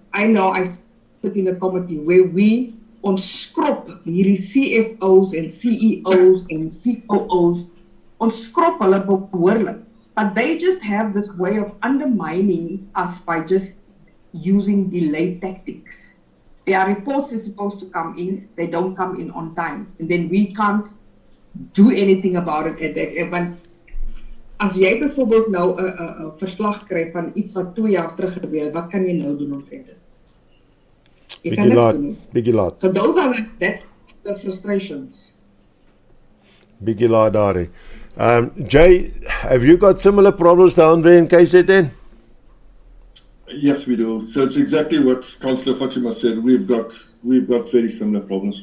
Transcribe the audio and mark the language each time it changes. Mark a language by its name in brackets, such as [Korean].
[English] I know I sit in a committee where we [Afrikaans] onskrop hierdie [English] CFOs and CEOs and COOs, [Afrikaans] onskrop hulle behoorlik. [English] But they just have this way of undermining us by just using delay tactics. Their reports are supposed to come in, they don't come in on time. And then we can't do anything about it at that. [Afrikaans] Want as jy byvoorbeeld nou 'n verslag kry van iets wat 2 jaar terug gebeur het, wat kan jy nou doen omtrent dit? Jy kan niks doen. Biggie laat. [English] So those are that's the frustrations. [Afrikaans] Biggie laat daar. [English] Jay, have you got similar problems down there in KZN? Yes, we do. So it's exactly what Councillor Fatima said. We've got very similar problems.